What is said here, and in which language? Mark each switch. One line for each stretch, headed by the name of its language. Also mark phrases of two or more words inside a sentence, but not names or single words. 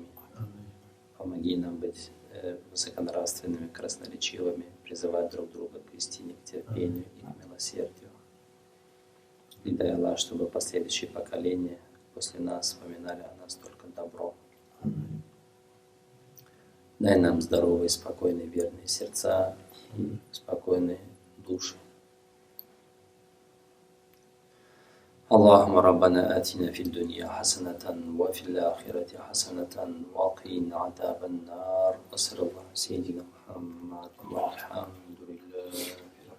Russian: Помоги нам быть высоконравственными, красноречивыми, призывать друг друга к истине, к терпению и к милосердию. И дай Аллах, чтобы последующие поколения после нас вспоминали о нас только добро. Дай нам здоровые, спокойные, верные сердца и спокойные души.
Arabic: اللهم ربنا آتنا في الدنيا حسنة وفي الآخرة حسنة وقنا عذاب النار وصلى الله على سيدنا محمد والحمد لله